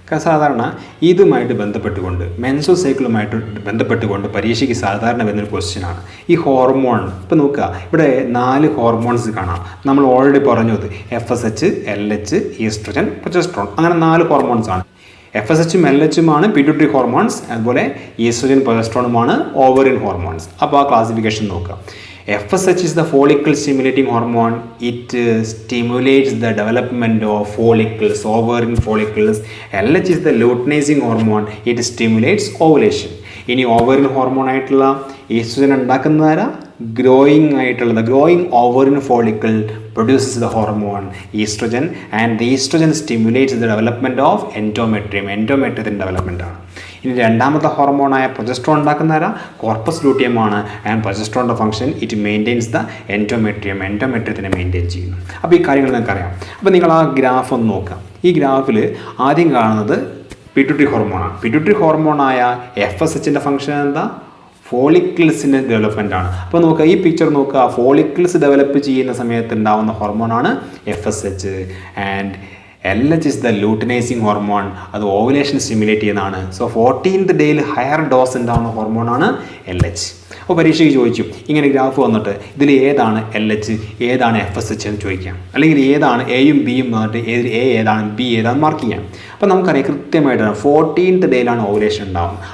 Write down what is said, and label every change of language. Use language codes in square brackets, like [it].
[ml] സാധാരണ ഇതുമായിട്ട് ബന്ധപ്പെട്ടുകൊണ്ട് മെൻസ്ട്രൽ സൈക്കിളുമായിട്ട് ബന്ധപ്പെട്ടുകൊണ്ട് പരീക്ഷയ്ക്ക് സാധാരണ വരുന്നൊരു ക്വസ്റ്റ്യനാണ് ഈ ഹോർമോൺ. ഇപ്പോൾ നോക്കുക, ഇവിടെ 4 ഹോർമോൺസ് കാണാം. നമ്മൾ ഓൾറെഡി പറഞ്ഞത് FSH, LH, ഈസ്ട്രജൻ, പ്രൊജസ്ട്രോൺ, അങ്ങനെ 4 ഹോർമോൺസ് ആണ്. FSHും LHുമാണ് പിറ്റ്യൂട്ടറി ഹോർമോൺസ്, അതുപോലെ ഈസ്ട്രജൻ പ്രൊജസ്ട്രോണുമാണ് ഓവറിൻ ഹോർമോൺസ്. അപ്പോൾ ആ ക്ലാസിഫിക്കേഷൻ നോക്കുക. [en] FSH is the follicle stimulating hormone. It stimulates the development of follicles, ovarian follicles. LH is the luteinizing hormone. It stimulates ovulation. [ml] ഇനി ovarian hormone ആയിട്ടുള്ള oestrogen ഉണ്ടാക്കുന്നതാരാ? [en] Growing ovarian follicle produces the hormone estrogen, and the estrogen stimulates the development of endometrium development ആണ്. [ml] ഇനി രണ്ടാമത്തെ ഹോർമോണായ progesterone ഉണ്ടാക്കുന്നതാരാ? Corpus luteum ആണ്. And പ്രൊജസ്ട്രോണിൻ്റെ function [en] it maintains the [ml] എൻഡോമെട്രിയത്തിനെ maintain ചെയ്യുന്നു. അപ്പോൾ ഈ കാര്യങ്ങൾ നിങ്ങൾക്കറിയാം. അപ്പോൾ നിങ്ങൾ ആ ഗ്രാഫ് ഒന്ന് നോക്കാം. ഈ ഗ്രാഫിൽ ആദ്യം കാണുന്നത് പിറ്റ്യൂട്ടറി ഹോർമോണാണ്. പിറ്റ്യൂട്ടറി ഹോർമോണായ FSHൻ്റെ ഫംഗ്ഷൻ എന്താ? ഫോളിക്കിൾസിൻ്റെ ഡെവലപ്മെൻ്റ് ആണ്. അപ്പോൾ നോക്കുക, ഈ പിക്ചർ നോക്കുക. ഫോളിക്കിൾസ് ഡെവലപ്പ് ചെയ്യുന്ന സമയത്ത് ഉണ്ടാകുന്ന ഹോർമോണാണ് FSH. [en] And LH is the luteinizing hormone. [ml] അത് ഓവുലേഷൻ സ്റ്റിമുലേറ്റ് ചെയ്യുന്നതാണ്. സോ 14th ഡേയിൽ ഹയർ ഡോസ് ഉണ്ടാകുന്ന ഹോർമോണാണ് LH. അപ്പോൾ പരീക്ഷയ്ക്ക് ചോദിച്ചു, ഇങ്ങനെ ഗ്രാഫ് വന്നിട്ട് ഇതിൽ ഏതാണ് LH, ഏതാണ് FSH എന്ന് ചോദിക്കാം. അല്ലെങ്കിൽ ഏതാണ് എയും ബിയും വന്നിട്ട് ഏതാണ് ബി ഏതാണ് മാർക്ക് ചെയ്യാം. അപ്പോൾ നമുക്കറിയാം കൃത്യമായിട്ടാണ് 14th ഡേയിലാണ് ഓവുലേഷൻ ഉണ്ടാകുന്നത്.